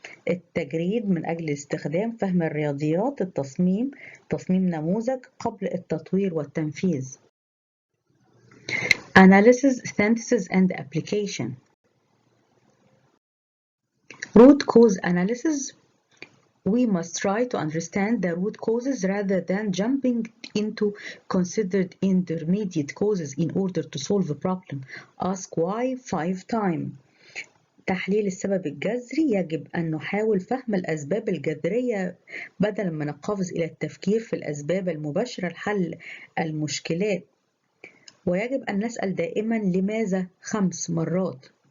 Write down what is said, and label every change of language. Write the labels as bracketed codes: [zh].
[ar] التجريد من أجل استخدام فهم الرياضيات، تصميم نموذج قبل التطوير والتنفيذ. [en] Analysis, synthesis and application. Root cause analysis: we must try to understand the root causes rather than jumping into considered intermediate causes in order to solve a problem. Ask why 5 times. [ar] تحليل السبب الجذري: يجب أن نحاول فهم الأسباب الجذرية بدلاً من القفز إلى التفكير في الأسباب المباشرة لحل المشكلات، ويجب أن نسأل دائماً لماذا 5 مرات.